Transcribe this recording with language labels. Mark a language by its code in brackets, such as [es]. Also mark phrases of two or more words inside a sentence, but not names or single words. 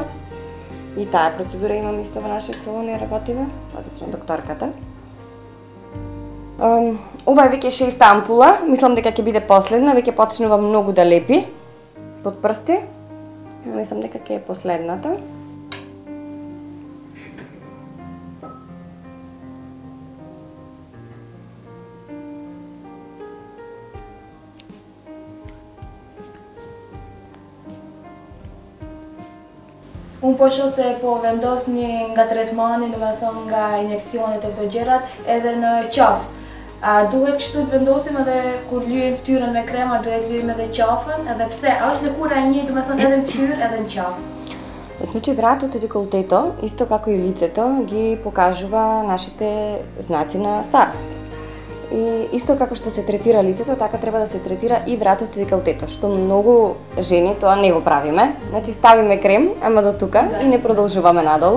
[mk] И таа процедура имам исто во нашиот салон и работиме, одлично докторката. Ова е веќе 6 ампула, мислам дека ќе биде последна, веќе почнува многу да лепи под прсти. Мислам дека ќе е последната. [sq] Unë po shoh se po vendosni nga tretmani, domethënë nga injeksionet e këto gjërat, edhe në qafë. A duhet kështu të vendosim edhe kur lyejm fytyrën me krem, a duhet lyejm edhe qafën? Edhe pse? A është lëkura e njëjtë, domethënë edhe në fytyrë edhe në qafë? [mk] Значи вратот и деколтето, исто како и лицето, ги покажува нашите знаци на старост. И исто како што се третира лицето, така треба да се третира и вратот и деколтето, што многу жени тоа не го правиме. Значи ставиме крем, ама до тука и не продолжуваме надолу.